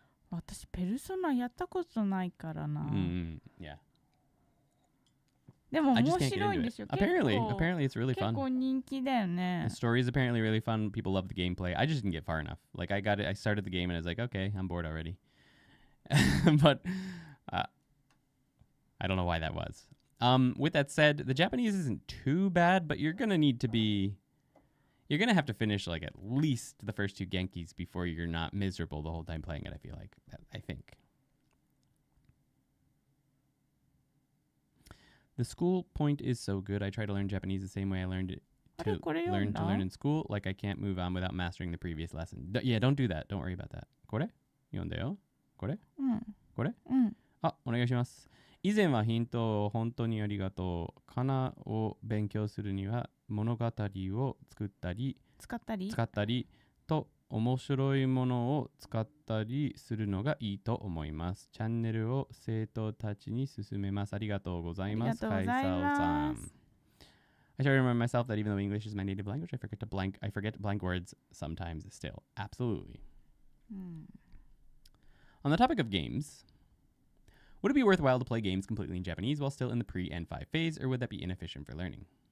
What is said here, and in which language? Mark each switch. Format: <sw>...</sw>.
<ja>私ペルソナやったことないからな。</ja> <en>Yeah.</en> <ja>でも面白いんですよ。</ja> <en>Apparently it's really fun.</en> <ja>結構人気だよね。</ja> <en>The story is apparently really fun. People love the gameplay. I just didn't get far enough. Like I started the game and I was like, okay, I'm bored already. But I don't know why that was. With that said, the Japanese isn't too bad, but you're gonna have to finish at least the first 2 Genkis before you're not miserable the whole time playing it. I feel like I think. The school point is so good. I try to learn Japanese the same way I learned it to learn in school. Like I can't move on without mastering the previous lesson. Yeah, don't do that. Don't worry about that.</en> <ja>これ読んだよ。これこれお願いします。以前はヒントを本当にありがとう。かなを勉強するには物語を使ったりと面白いものを使ったりするのがいいと思います。チャンネルを生徒たちに勧めます。ありがとうございます。カイサオさん。</ja> <en>I try to remind myself that even though English is my native language, I forget blank words sometimes still. Absolutely. On the topic of games, would it be worthwhile to play games completely in Japanese while still in the pre-N5 phase, or would that be inefficient for learning?</en>